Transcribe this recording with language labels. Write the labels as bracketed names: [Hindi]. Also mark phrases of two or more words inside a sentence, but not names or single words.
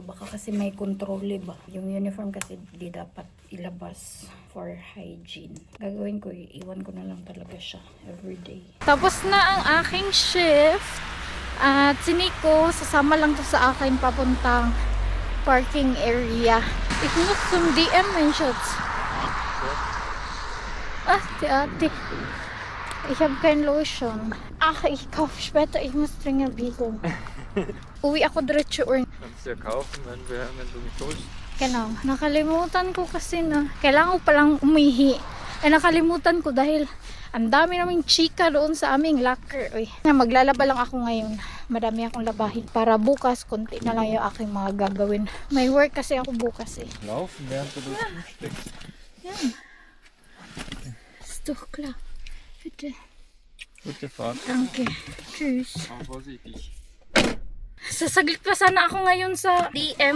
[Filipino] Baka kasi may kontrole ba. Yung uniform kasi di dapat ilabas [English] for hygiene. [Filipino] Gagawin ko, iwan ko na lang talaga siya everyday. Tapos na ang aking shift. At si Nico, sasama lang to sa akin papuntang [English] parking area. [German] Ich muss zum DM, mein Schatz. Ah, die Ate. Ich habe kein Lotion. Ach, ich kaufe später. Ich muss dringend biegen. [Filipino] Uwi ako diretso. [German] Kannst du ja kaufen, wenn du mich holst. Genau. [Filipino] Nakalimutan ko kasi na. Kailangan ko palang umihi. Nakalimutan ko dahil ang dami naming chika doon sa aming locker. Uy. Maglalaba lang ako ngayon. Madami akong labahin. Para bukas, konti na lang yung aking mga gagawin. May work kasi ako bukas eh. [German] Laufen, während du das umsteckst. Yan. Ist doch klar. Bitte. Gute Fahrt. Danke. Tschüss. Fahr vorsichtig. [Filipino] Sasaglit pa sana ako ngayon sa DM.